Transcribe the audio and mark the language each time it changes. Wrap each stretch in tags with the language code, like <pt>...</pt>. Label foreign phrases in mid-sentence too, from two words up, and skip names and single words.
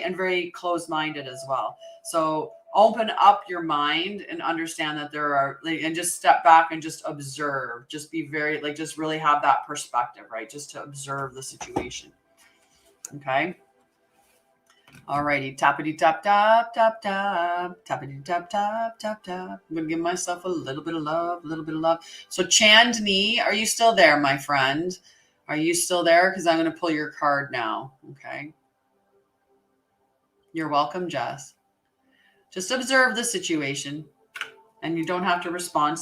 <en>And very closed-minded as well. So open up your mind and understand that there are, and just step back and just observe. Just be very, just really have that perspective, right? Just to observe the situation. Okay. Alrighty, tappity tap tap tap tap, tappity tap tap tap tap. I'm gonna give myself a little bit of love, So Chandni, are you still there, my friend? Are you still there? Because I'm gonna pull your card now. Okay. You're welcome, Jess. Just observe the situation, and you don't have to respond.</en>